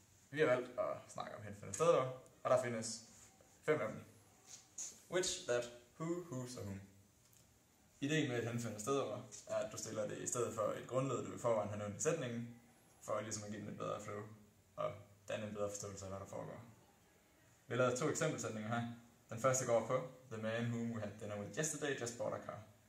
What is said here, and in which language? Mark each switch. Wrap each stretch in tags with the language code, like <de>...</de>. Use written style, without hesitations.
<da>Vi har valgt at snakke om henfundne stedord, og der findes 5 af dem.</da> <en>Which, that, who, whose og whom.</en> <da>Ideen med et henfundne stedord er, at du stiller det i stedet for et grundled, du i forvejen har nævnt i sætningen, for ligesom at give den et bedre flow og danne en bedre forståelse af, hvad der foregår. Vi har lavet 2 eksempelsætninger her. Den første går på</da> <en>The man whom we had dinner with yesterday just bought a car.</en>